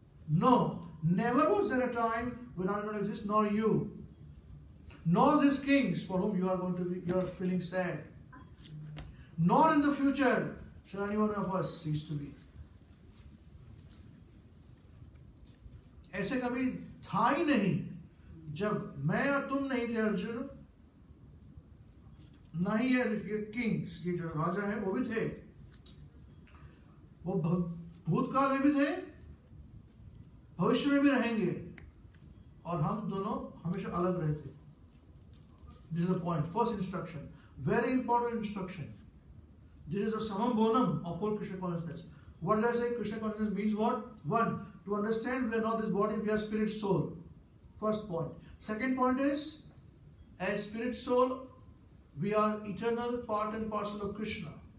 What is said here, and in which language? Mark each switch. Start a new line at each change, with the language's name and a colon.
English: No, never was there a time when I did not exist, nor you, nor these kings for whom you are feeling sad, nor in the future shall any one of us cease to be.
Hindi: ऐसे कभी था ही नहीं जब मैं और तुम नहीं थे अर्जुन, ना ही ये किंग्स, ये जो राजा हैं वो भी थे, वो भूतकाल में भी थे, भविष्य में भी रहेंगे, और हम दोनों हमेशा अलग रहते.
English: This is the point. First instruction, very important instruction. This is the summum bonum of whole Krishna consciousness. What does I say? Krishna consciousness means what? 1. To understand we are not this body, we are spirit soul. First point. Second point is, as spirit soul, we are eternal part and parcel of Krishna.